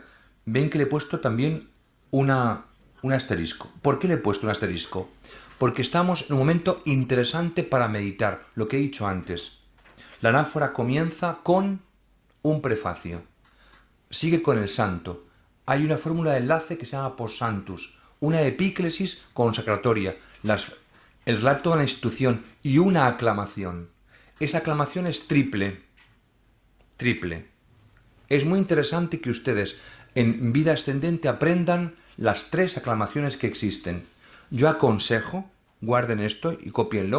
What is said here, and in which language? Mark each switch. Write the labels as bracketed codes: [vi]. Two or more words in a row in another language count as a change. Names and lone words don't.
[es] Ven que le he puesto también un asterisco. ¿Por qué le he puesto un asterisco? Porque estamos en un momento interesante para meditar, lo que he dicho antes. La anáfora comienza con un prefacio. Sigue con el santo. Hay una fórmula de enlace que se llama [la] post sanctus. [es] Una epíclesis consacratoria. El relato de la institución y una aclamación. Esa aclamación es triple. Triple. Es muy interesante que ustedes en vida ascendente aprendan las 3 aclamaciones que existen. Yo aconsejo, guarden esto y cópienlo.